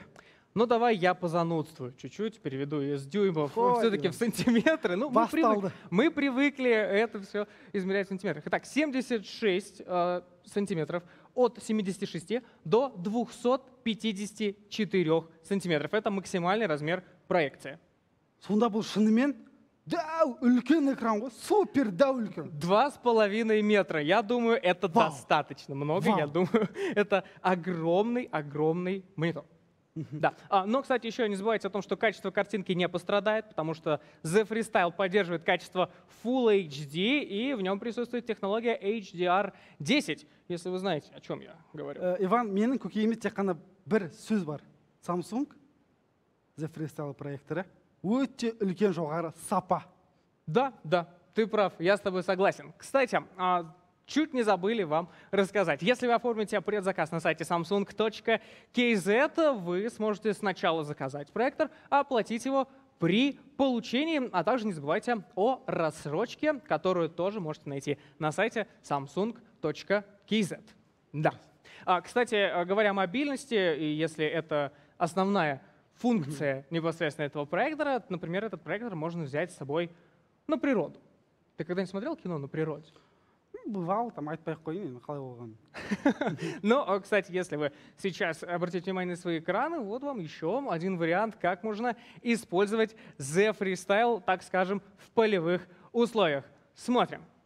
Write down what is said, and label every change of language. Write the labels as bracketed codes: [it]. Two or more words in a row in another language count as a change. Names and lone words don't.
[ru] Ну, давай я позанудствую чуть-чуть, переведу из дюймов все-таки в сантиметры. Ну, мы привыкли это все измерять в сантиметрах. Итак, 76 сантиметров от 76 до 254 сантиметров. Это максимальный размер проекции. [kk] Сонда бұл шынымен дәу үлкен экран ғой, супер дәу үлкен. [ru] 2,5 метра. Я думаю, это достаточно много. Я думаю, это огромный монитор. Да. Но, кстати, еще не забывайте о том, что качество картинки не пострадает, потому что The Freestyle поддерживает качество Full HD, и в нем присутствует технология HDR10, если вы знаете, о чем я говорю. [kk] Иван, менің көкейіме тек қана бір сөз бар. Samsung The Freestyle проекторы өте үлкен жоғары сапа. [ru] Да, ты прав, я с тобой согласен. Кстати, чуть не забыли вам рассказать. Если вы оформите предзаказ на сайте samsung.kz, вы сможете сначала заказать проектор, а оплатить его при получении, а также не забывайте о рассрочке, которую тоже можете найти на сайте samsung.kz. Да. Кстати, говоря о мобильности, и если это основная функция непосредственно этого проектора, например, этот проектор можно взять с собой на природу. Ты когда-нибудь смотрел кино на природе? [kk] Бывал, там айтпай-ақ қойын, енді қалай болған. [ru] Но, кстати, если вы сейчас обратите внимание на свои экраны, вот вам еще один вариант, как можно использовать The Freestyle, так скажем, в полевых условиях. Смотрим.